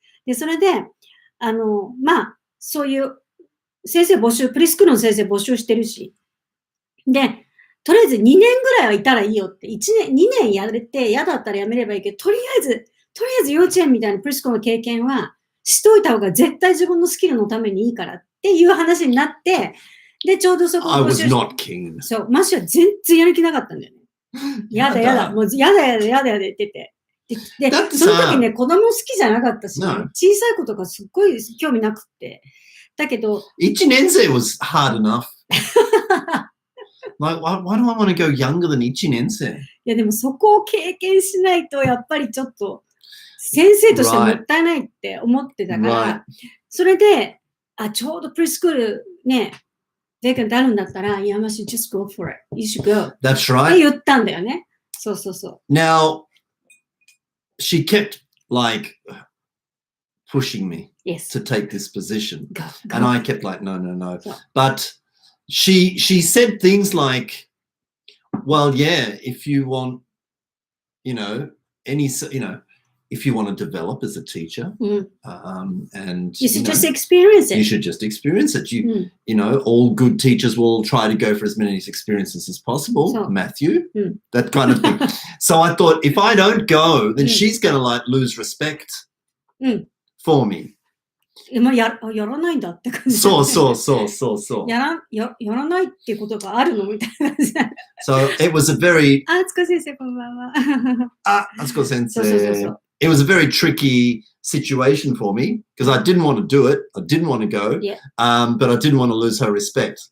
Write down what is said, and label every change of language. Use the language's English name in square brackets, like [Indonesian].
[Japanese] で、それで、まあ、そういう先生募集、プリスクールの先生募集してるし、で、とりあえず2年ぐらいはいたらいいよって、2年やれて嫌だったらやめればいいけど、とりあえず幼稚園みたいなプリスクールの経験はしといた方が絶対自分のスキルのためにいいからっていう話になって、で、ちょうどそこを募集して、そう、マシは全然やる気なかったんだよね。やだ、もうやだ言ってて。で、その時ね、子供好きじゃなかったし、小さい子とかすっごい興味なくって。だけど、 [English] 1年生 was hard enough. Like, why do I want to go younger than 1年生? [Japanese] いや、でもそこを経験しないと、やっぱりちょっと、先生としてもったいないって思ってたから、それで、ちょうどプリスクールね、ベーカンであるんだったら、いや、まし、 [English] just go for it. You should go. That's right. [Japanese] って言ったんだよね。そうそうそう。 [English] Now, she kept, like, pushing me to take this position. Go. And I kept like, no. But she said things like, well, yeah, if you want, if you want to develop as a teacher, and you should just experience it. You should just experience it. All good teachers will try to go for as many experiences as possible. Matthew, that kind of thing. So I thought, if I don't go, then she's going to like lose respect for me. [Japanese] やらないんだって感じ。そう。やらないっていうことがあるのみたいな感じ。 [English] So it was a very... [Japanese] つこ先生、こんばんは。つこ先生。 [English] It was a very tricky situation for me because I didn't want to do it. I didn't want to go, but I didn't want to lose her respect.